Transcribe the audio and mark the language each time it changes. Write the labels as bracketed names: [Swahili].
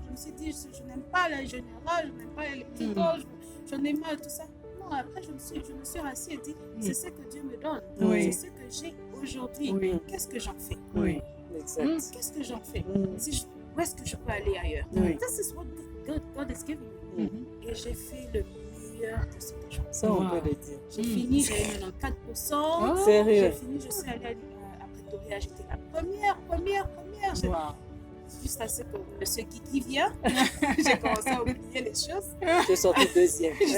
[French] Je me suis dit, je n'aime pas l'ingénierie, je n'aime pas l'électrique, je n'aime pas tout ça. Non, après, je me suis assise et dit, c'est ce que Dieu me donne. Oui. C'est ce que j'ai aujourd'hui. Oui. Qu'est-ce que j'en fais? Oui. Exact. Qu'est-ce que j'en fais? Où est-ce que je peux aller ailleurs? Oui. [English] This is what God is giving me. [French] Et j'ai fait le meilleur de ce que j'en Ça, on Wow. peut le dire. J'ai fini, j'ai eu 94%. Oh. J'ai Sérieux. fini, je suis allée à Pretoria, j'étais la première. Wow. Juste à ce que monsieur Guigui vient, j'ai commencé à oublier les choses. Tu es sorti deuxième.